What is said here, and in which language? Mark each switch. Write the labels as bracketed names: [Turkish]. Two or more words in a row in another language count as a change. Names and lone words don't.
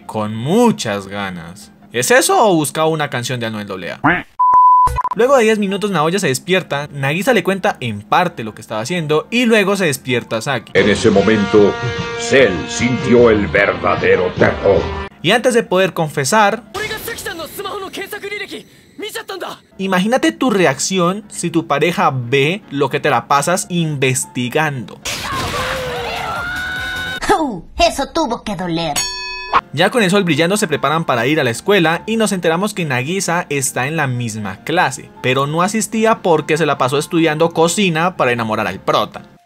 [Spanish] Con muchas ganas. ¿Es eso o buscaba una canción de Anuel AA? Luego de 10 minutos Naoya se despierta, Nagisa le cuenta en parte lo que estaba haciendo y luego se despierta Saki. En ese momento, Cell sintió el verdadero terror. Y antes de poder confesar, [Japanese] 俺がサキさんのスマホの検索履歴見ちゃったんだ [Spanish] imagínate tu reacción si tu pareja ve lo que te la pasas investigando. Eso tuvo que doler. Ya con el sol brillando se preparan para ir a la escuela y nos enteramos que Nagisa está en la misma clase, pero no asistía porque se la pasó estudiando cocina para enamorar al prota.